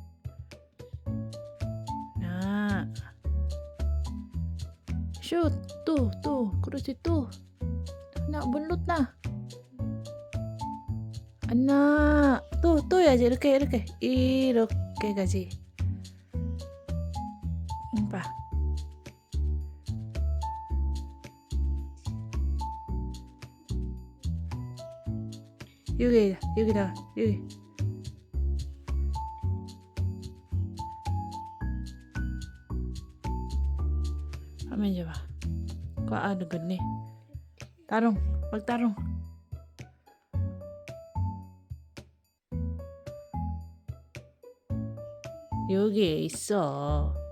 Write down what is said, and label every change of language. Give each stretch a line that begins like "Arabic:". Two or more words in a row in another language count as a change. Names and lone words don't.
English: Shoot. To.
Korean: 그렇지, 또.
Cebuano: bunlot na.
Korean: 또 해야지. 이렇게 가지. 봐. 여기다.
Cebuano: Amin siya ba? Kaano gani? Magtarong.
Korean: 여기에 있어.